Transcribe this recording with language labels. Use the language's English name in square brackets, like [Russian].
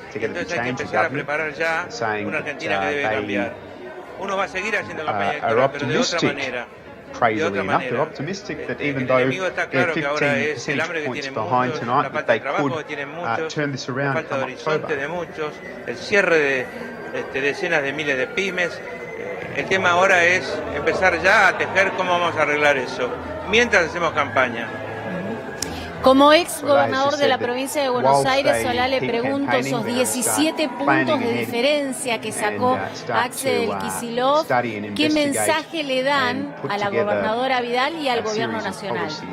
[Spanish] Entonces hay que empezar a preparar ya una Argentina que debe cambiar. Uno va a seguir haciendo campaña electoral, pero de otra manera. [English] Crazily enough, they're optimistic that even though they're 15 percentage points behind tonight, that they could turn this around come October. [Spanish] El cierre de decenas de miles de pymes. El tema ahora es empezar ya a tejer cómo vamos a arreglar eso, mientras hacemos campaña. Como ex gobernador de la provincia de Buenos Aires, Solá, le pregunto, esos 17 puntos de diferencia que sacó Axel Kicillof, ¿qué mensaje le dan a la gobernadora Vidal y al gobierno nacional?